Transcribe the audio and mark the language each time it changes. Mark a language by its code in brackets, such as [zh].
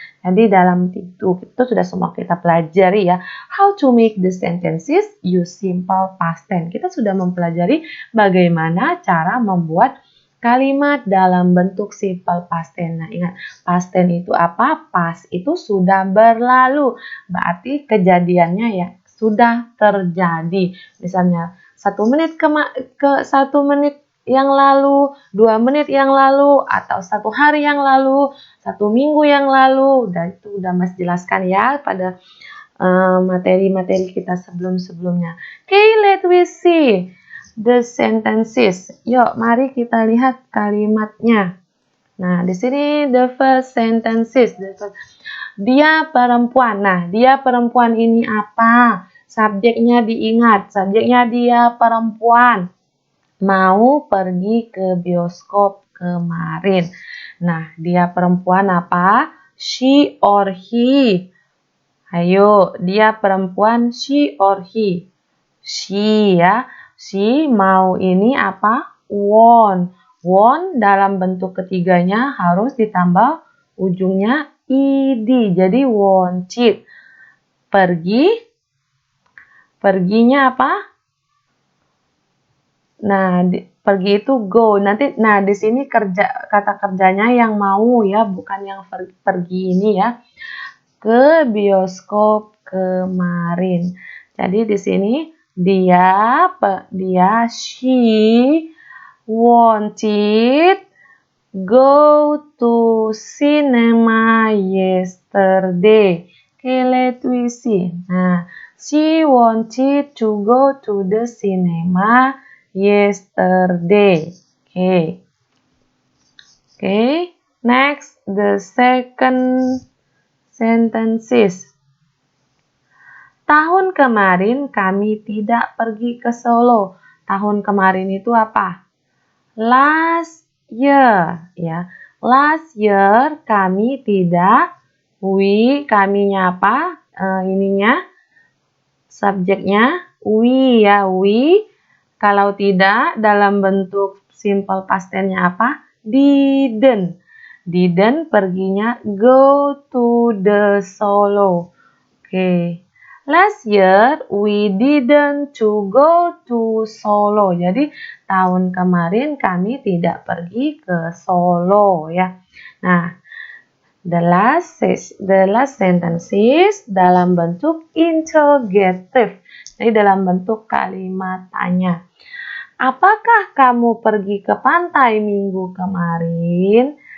[id] Jadi dalam itu sudah semua kita pelajari ya. [en] How to make the sentences use simple past tense. [id] Kita sudah mempelajari bagaimana cara membuat kalimat dalam bentuk simple past tense. Nah, ingat, past tense itu apa? Past itu sudah berlalu. Berarti kejadiannya ya sudah terjadi. Misalnya 1 menit ke 1 menit yang lalu, 2 menit yang lalu, atau 1 hari yang lalu, 1 minggu yang lalu. Dan itu udah Mas jelaskan ya pada materi-materi kita sebelum-sebelumnya. [en] Okay, let we see the sentences. [id] Yuk, mari kita lihat kalimatnya. Nah, di sini [en] the first sentences. [id] Dia perempuan. Nah, dia perempuan ini apa? Subjeknya diingat. Subjeknya dia perempuan. Mau pergi ke bioskop kemarin. Nah, dia perempuan apa? [en] She or he? [id] Ayo, dia perempuan [en] she or he? [id] She ya. She mau ini apa? Want. Want dalam bentuk ketiganya harus ditambah ujungnya ed. Jadi wanted. Pergi. Perginya apa? Nah, pergi itu go. Nanti di sini kata kerjanya yang mau ya, bukan yang pergi ini ya. Ke bioskop kemarin. Jadi di sini dia [en] she wanted go to cinema yesterday. Okay, let we see. Nah, she wanted to go to the cinema yesterday. Okay. Okay. Next, the second sentences. [id] Tahun kemarin kami tidak pergi ke Solo. Tahun kemarin itu apa? [en] Last year, [id] ya. [en] Last year [id] kami tidak. Kaminya apa? Ininya subjeknya we ya, we. Kalau tidak dalam bentuk [en] simple past tense-nya apa? Didn't. Didn't [id] perginya [en] go to the Solo. Oke. Last year we didn't to go to Solo. [id] Jadi tahun kemarin kami tidak pergi ke Solo ya. Nah, [en] the last sentences [id] dalam bentuk interrogative. Jadi dalam bentuk kalimat tanya. Apakah kamu pergi ke pantai minggu kemarin?